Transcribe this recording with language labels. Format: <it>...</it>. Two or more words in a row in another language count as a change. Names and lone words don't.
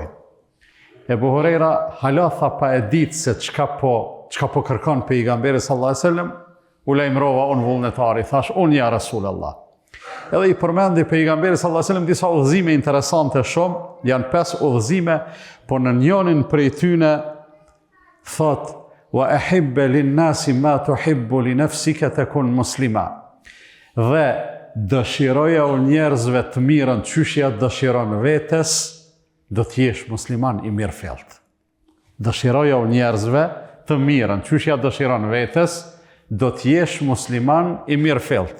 <sq>Ebu Huraira hala tha pa e ditë se çka po kërkon pejgamberi</sq> <ar>صلى الله عليه وسلم,</ar> <sq>u lajmërova unë vullnetari, thash unë</sq> <ar>يا رسول الله.</ar> <sq>Edhe i përmendi pejgamberi</sq> <ar>صلى الله عليه وسلم</ar> <sq>disa udhëzime interesante shumë, janë 5 udhëzime, por në njërin prej tyne thot:</sq> <ar>وأحب للناس ما تحب لنفسك تكن مسلما.</ar> <sq>Dhe dëshiroja u njerëzve të mirën qyshja dëshiron vetes, do t'jesh musliman i mirëfillt. Dëshiroja u njerëzve të mirën qyshja dëshiron vetes, do t'jesh musliman i mirëfillt.</sq>